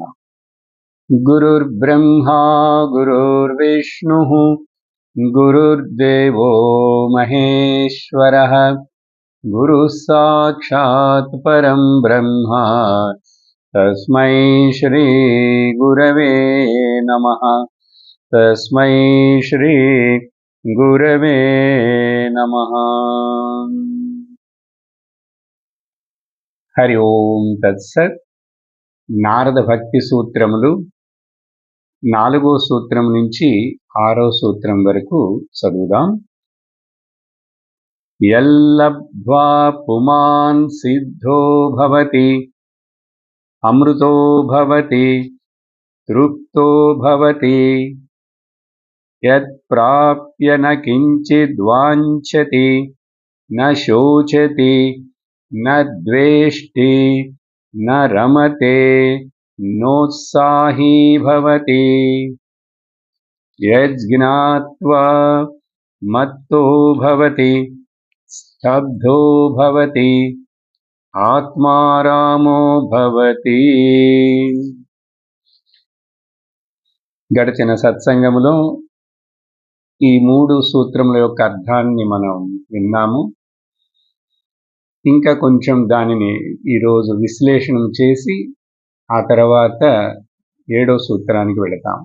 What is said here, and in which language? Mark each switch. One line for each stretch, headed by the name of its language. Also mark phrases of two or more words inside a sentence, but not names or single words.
Sanskrit: गुरुर्ब्रह्मा गुरुर्विष्णुः गुरुर्देवो महेश्वरः गुरुः साक्षात् परं ब्रह्म तस्मै श्री गुरवे नमः। तस्मै श्री गुरवे नमः। हरि ओम तत्सत्।
Telugu: నారద భక్తి సూత్రములు 4వ సూత్రం నుంచి 6వ సూత్రం వరకు చదువుదాం.
Sanskrit: యల్లబ్ధ్వా పుమాన్ సిద్ధో భవతి అమృతో భవతి తృప్తో భవతి యత్ ప్రాప్య న కించిద్వాంఛతి న శోచతి న ద్వేష్టి न रमते नोत्साही भवति यज्ज्ञात्वा मत्तो भवति स्तब्धो भवति आत्मारामो भवति।
Telugu: గడిచిన సత్సంగములో ఈ 3 సూత్రముల యొక్క అర్థాన్ని మనం విన్నాము. ఇంకా కొంచెం దానిని ఈరోజు విశ్లేషణ చేసి ఆ తర్వాత 7వ సూత్రానికి వెళతాం.